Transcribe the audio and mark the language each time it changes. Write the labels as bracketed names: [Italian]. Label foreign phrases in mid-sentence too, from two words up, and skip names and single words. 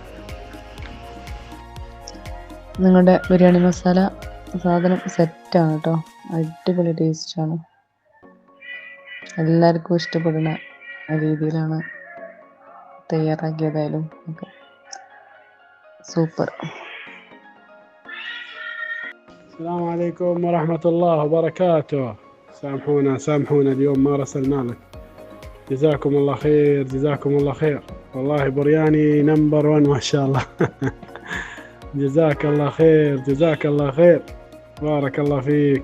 [Malayalam] നിങ്ങളുടെ ബിരിയാണി മസാല സാധനം സെറ്റാണ് കേട്ടോ, അടിപൊളി ടേസ്റ്റാണ്. എല്ലാവർക്കും ഇഷ്ടപ്പെടുന്ന രീതിയിലാണ് തയ്യാറാക്കിയതായാലും ഒക്കെ സൂപ്പർ. [Arabic] السلام عليكم ورحمة الله وبركاته. سامحونا اليوم ما رسلنا لك. جزاكم الله خير، جزاكم الله خير. والله برياني نمبر 1 ما شاء الله. جزاك الله خير، جزاك الله خير، بارك الله فيك.